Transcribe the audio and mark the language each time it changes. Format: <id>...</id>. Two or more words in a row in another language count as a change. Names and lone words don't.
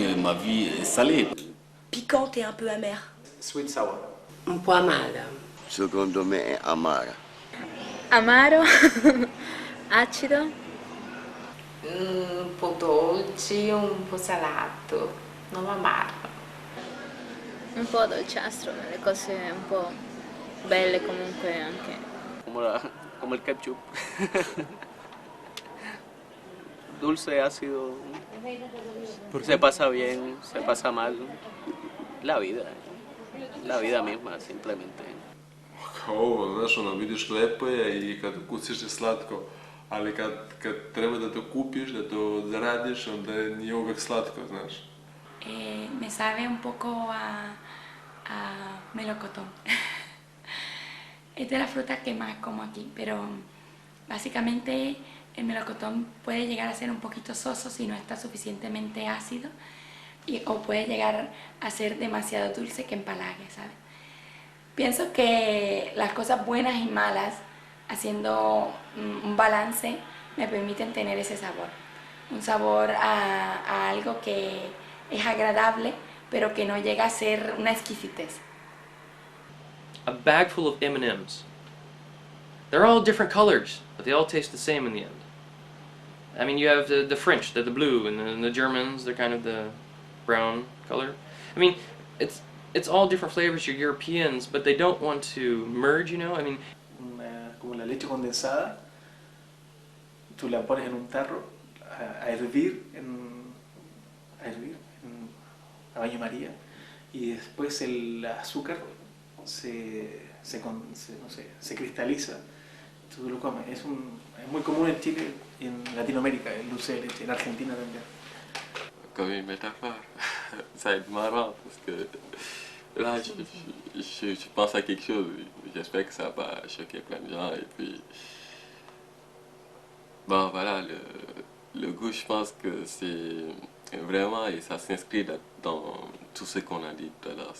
<fr>la vie est salée. Piquante et un peu amère.</fr> <en>Sweet sour.</en> <it>Un po' amara. Secondo me è amara. Amaro, acido. Un po' dolce, un po' salato, non amaro. Un po' dolciastro, le cose un po' belle comunque anche.</it> <es>Como el ketchup. Dulce, ácido. Se pasa bien, se pasa mal. La vida misma, simplemente.</es> <sr>Ovo, znaš, ono, vidiš lepo je i kad ukusiš je slatko, ali kad treba da to kupiš, da to zaradiš, onda nije uvek slatko, znaš.</sr> <es>Me sabe un poco a melocotón. Es de la fruta que más como aquí, pero básicamente el melocotón puede llegar a ser un poquito soso si no está suficientemente ácido o puede llegar a ser demasiado dulce que empalague, ¿sabes? Pienso que las cosas buenas y malas, haciendo un balance, me permiten tener ese sabor. Un sabor a algo que es agradable, pero que no llega a ser una exquisitez.</es> <en>A bag full of M&Ms. They're all different colors, but they all taste the same in the end. I mean, you have the French, they're the blue, and the Germans, they're kind of the brown color. I mean, it's all different flavors, you're Europeans, but they don't want to merge, you know? I mean,</en> <es>Como la leche condensada, tú la pones en un tarro a hervir a baño María, y después el azúcar se cristaliza. Tú lo comes. Es muy común en Chile y en Latinoamérica, el dulce de leche, en Argentina también.</es> <fr>Comme une métaphore. Ça va être marrant parce que là, je pense à quelque chose. J'espère que ça va choquer plein de gens. Et puis, bon, voilà, le goût, je pense que c'est vraiment, et ça s'inscrit dans tout ce qu'on a dit tout à l'heure.</fr>